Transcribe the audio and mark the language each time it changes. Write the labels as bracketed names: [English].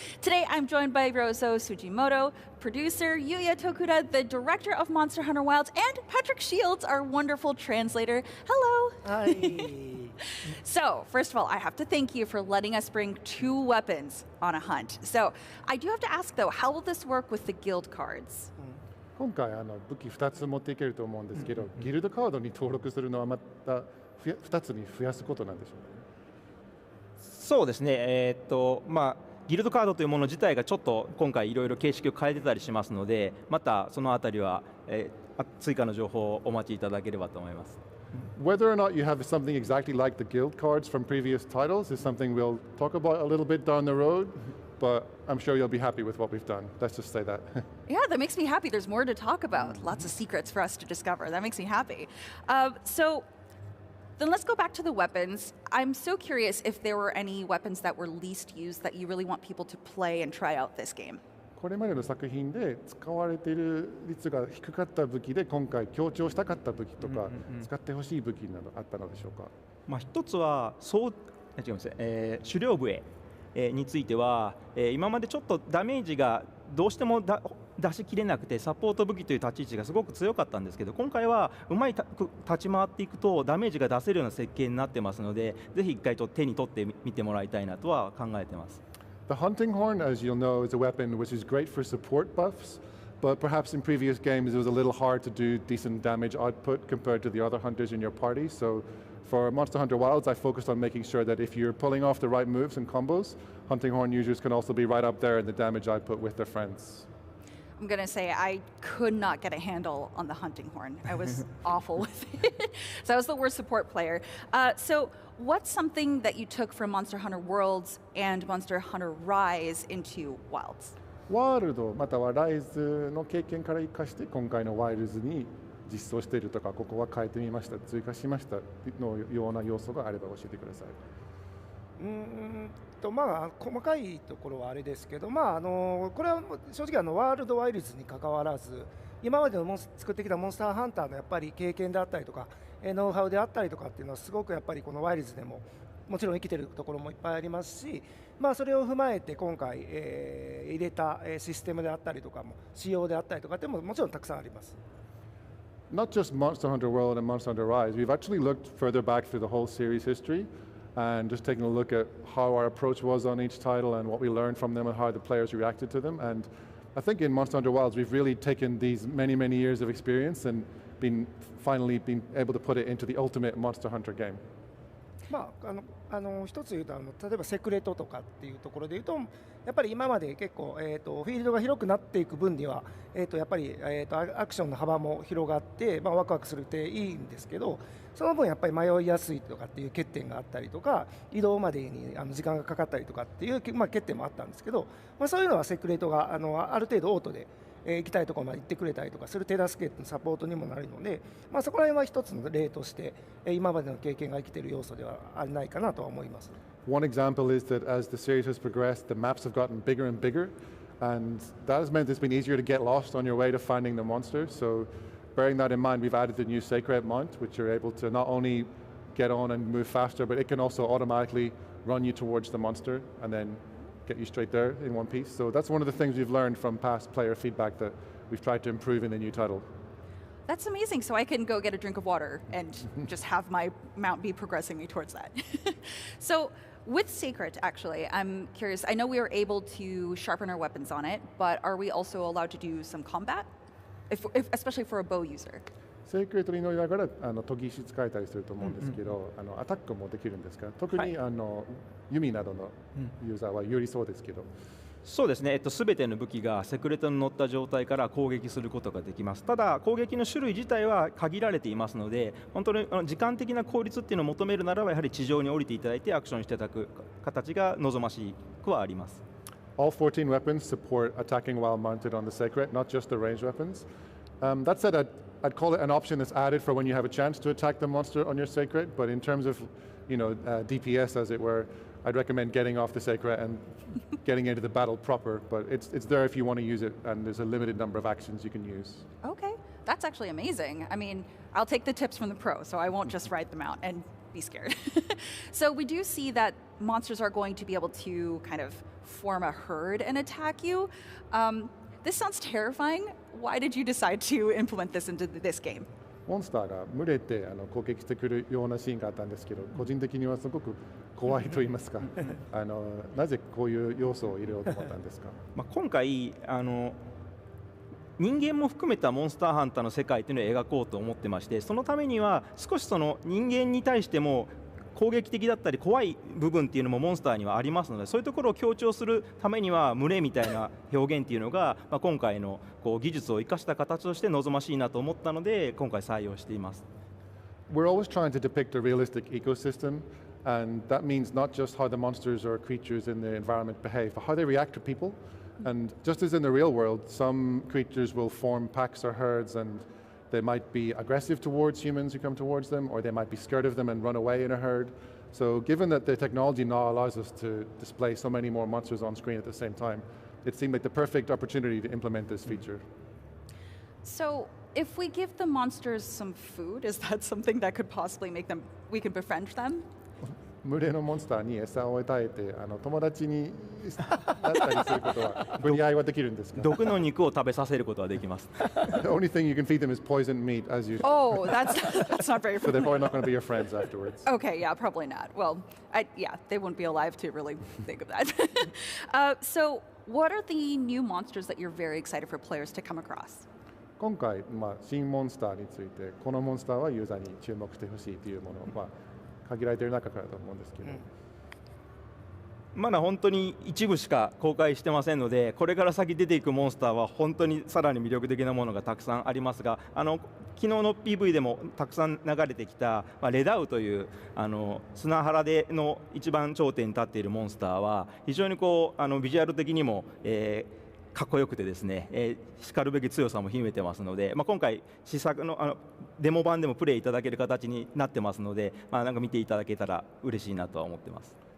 [English] Today, I'm joined by Rozo Sujimoto, producer, Yuya Tokuda, the director of Monster Hunter Wilds, and Patrick Shields, our wonderful translator. Hello. Hi. So, first of all, I have to thank you for letting us bring 2 weapons on a hunt. So, I do have to ask, though, how will this work with the guild cards? [Japanese] 今回武器2つ持っていけると思うんですけど、ギルドカードに登録するのはまた2つに増やすことなんでしょうかね。そうですね。ギルドカードというもの自体がちょっと今回いろいろ形式を変えてたりしますので、またそのあたりは、追加の情報をお待ちいただければと思います。 [English] Whether or not you have something exactly like the guild cards from previous titles is something we'll talk about a little bit down the road. But I'm sure you'll be happy with what we've done. Let's just say that. Yeah, that makes me happy. There's more to talk about. Lots of secrets for us to discover. That makes me happy. So then let's go back to the weapons. I'm so curious if there were any weapons that were least used that you really want people to play and try out this game. [Japanese] これまでの作品で使われている率が低かった武器で今回強調したかった武器とか使ってほしい武器などあったのでしょうか。一つは狩猟笛については、今までちょっとダメージがどうしても出しきれなくてサポート武器という立ち位置がすごく強かったんですけど、今回はうまい立ち回っていくとダメージが出せるような設計になってますので、ぜひ一回手に取ってみてもらいたいなとは考えてます。 [English] The hunting horn, as you'll know, is a weapon which is great for support buffs, but perhaps in previous games it was a little hard to do decent damage output compared to the other hunters in your party. So for Monster Hunter Wilds, I focused on making sure that if you're pulling off the right moves and combos, hunting horn users can also be right up there in the damage output with their friends. I'm going to say I could not get a handle on the hunting horn. I was awful with it. So I was the worst support player. So what's something that you took from Monster Hunter Worlds and Monster Hunter Rise into Wilds? [Japanese] ワールドまたはライズの経験から生かして今回のワイルズに実装しているとか、ここは変えてみました、追加しましたのような要素があれば教えてください。まあ、細かいところはあれですけど、まあこれは正直ワールドワイルズに関わらず今までの作ってきたモンスターハンターのやっぱり経験であったりとかノウハウであったりとかっていうのはすごくやっぱりこのワイルズでももちろん生きてるところもいっぱいありますし、まあ、それを踏まえて今回、入れたシステムであったりとかも仕様であったりとかってももちろんたくさんあります。 [English] Not just Monster Hunter World and Monster Hunter Rise, we've actually looked further back through the whole series history and just taking a look at how our approach was on each title and what we learned from them and how the players reacted to them. And I think in Monster Hunter Wilds we've really taken these many years of experience and finally been able to put it into the ultimate Monster Hunter game. [Japanese] まあ、一つ言うと例えばセクレトとかっていうところで言うとやっぱり今まで結構、フィールドが広くなっていく分には、やっぱり、アクションの幅も広がって、まあ、ワクワクするっていいんですけどその分やっぱり迷いやすいとかっていう欠点があったりとか移動までに時間がかかったりとかっていう、まあ、欠点もあったんですけど、まあ、そういうのはセクレトがある程度オートで行きたいところまで行ってくれたりとかする手助けのサポートにもなるので、まあ、そこら辺は一つの例として今までの経験が生きている要素ではないかなとは思います。 [English] One example is that as the series has progressed, the maps have gotten bigger and bigger, and that has meant it's been easier to get lost on your way to finding the monster. So, bearing that in mind, we've added the new Sacred Mount, which you're able to not only get on and move faster, but it can also automatically run you towards the monster and then get you straight there in one piece. So that's one of the things we've learned from past player feedback that we've tried to improve in the new title. That's amazing. So I can go get a drink of water and just have my mount be progressing me towards that. So with Sacred, actually, I'm curious. I know we were able to sharpen our weapons on it, but are we also allowed to do some combat, especially for a bow user? [Japanese] セークレットに乗りながら研ぎ石使えたりすると思うんですけど、アタックもできるんですか？特に、弓などのユーザーは有利そうですけど。そうですね、すべての武器がセクレトに乗った状態から攻撃することができます。ただ攻撃の種類自体は限られていますので、本当に時間的な効率っていうのを求めるならばやはり地上に降りていただいてアクションしていただく形が望ましくはあります。 [English] All 14 weapons support attacking while mounted on the Sacred, not just the ranged weapons. That said, I'd call it an option that's added for when you have a chance to attack the monster on your Sacred, but in terms of, DPS as it were, I'd recommend getting off the Sacred and getting into the battle proper, but it's there if you want to use it, and there's a limited number of actions you can use. Okay, that's actually amazing. I mean, I'll take the tips from the pro, so I won't just ride them out and be scared. So we do see that monsters are going to be able to kind of form a herd and attack you. This sounds terrifying. Why did you decide to implement this into this game? [Japanese] モンスターが群れて攻撃してくるようなシーンがあったんですけど、個人的にはすごく怖いと言いますか、なぜこういう要素を入れようと思ったんですか？今回人間も含めたモンスターハンターの世界というのを描こうと思ってまして、そのためには少しその人間に対しても攻撃的だったり怖い部分っていうのもモンスターにはありますので、そういうところを強調するためには群れみたいな表現っていうのが、今回の技術を生かした形として望ましいなと思ったので今回採用しています。 [English] We're always trying to depict a realistic ecosystem, and that means not just how the monsters or creatures in the environment behave, but how they react to people. And just as in the real world, some creatures will form packs or herds, and they might be aggressive towards humans who come towards them, or they might be scared of them and run away in a herd. So given that the technology now allows us to display so many more monsters on screen at the same time, it seemed like the perfect opportunity to implement this feature. So if we give the monsters some food, is that something that could possibly make them, we could befriend them? [Japanese] 群れのモンスターに餌を与えて友達になったりすることは分離はできるんですか？毒の肉を食べさせることはできます。 [English] The only thing you can feed them is poisoned meat, as you. Oh, that's not very. So they're probably not going to be your friends afterwards. Okay, yeah, probably not. Well, they wouldn't be alive to really think of that. So, what are the new monsters that you're very excited for players to come across? [Japanese] 今回、新モンスターについて、このモンスターはユーザーに注目してほしいというものは限られている中からと思うんですけど、まだ本当に一部しか公開してませんので、これから先出ていくモンスターは本当にさらに魅力的なものがたくさんありますが、昨日の PV でもたくさん流れてきた、レダウという砂原での一番頂点に立っているモンスターは非常にビジュアル的にも、かっこよくてですね、しかるべき強さも秘めてますので、今回試作のデモ版でもプレイいただける形になってますので、なんか見ていただけたら嬉しいなとは思ってます。